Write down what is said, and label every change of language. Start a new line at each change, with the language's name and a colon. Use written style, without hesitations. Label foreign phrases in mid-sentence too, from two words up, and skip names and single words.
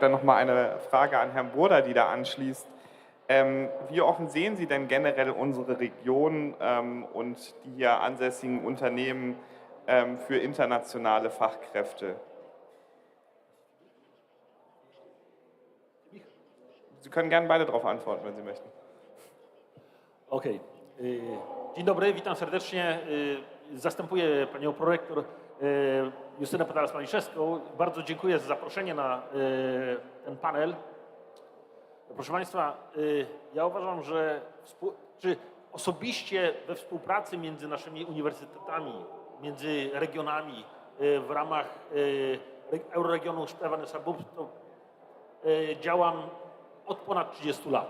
German: Dann nochmal eine Frage an Herrn Burda, die da anschließt. Wie offen sehen Sie denn generell unsere Region und die hier ansässigen Unternehmen für internationale Fachkräfte? Sie können gerne beide darauf antworten, wenn Sie möchten.
Polish: Okej. Dzień dobry, witam serdecznie. Zastępuję panią prorektor Justynę Podales-Maliszewską. Bardzo dziękuję za zaproszenie na ten panel. Proszę Państwa, ja uważam, że osobiście we współpracy między naszymi uniwersytetami, między regionami w ramach Euroregionu Stefan-Sabub działam od ponad 30 lat.